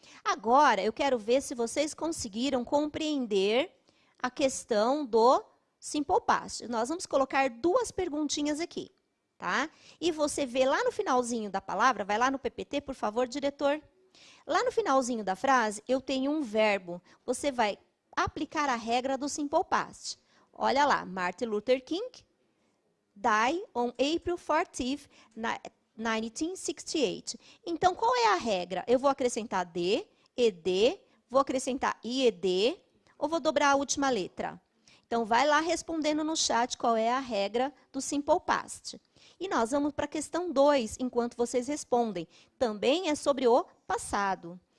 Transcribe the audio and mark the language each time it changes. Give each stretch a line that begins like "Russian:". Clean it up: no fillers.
Portuguese: Agora, eu quero ver se vocês conseguiram compreender a questão do Simple Past. Nós vamos colocar duas perguntinhas aqui, tá? E você vê lá no finalzinho da palavra, vai lá no PPT, por favor, diretor. Lá no finalzinho da frase, eu tenho um verbo. Você vai aplicar a regra do Simple Past. Olha lá,
English: Martin Luther King died on April 14th, 1968.
Portuguese: Então, qual é a regra? Eu vou acrescentar D, ED, vou acrescentar IED, ou vou dobrar a última letra? Então, vai lá respondendo no chat qual é a regra do Simple Past. E nós vamos para a questão 2, enquanto vocês respondem. Também é sobre o passado.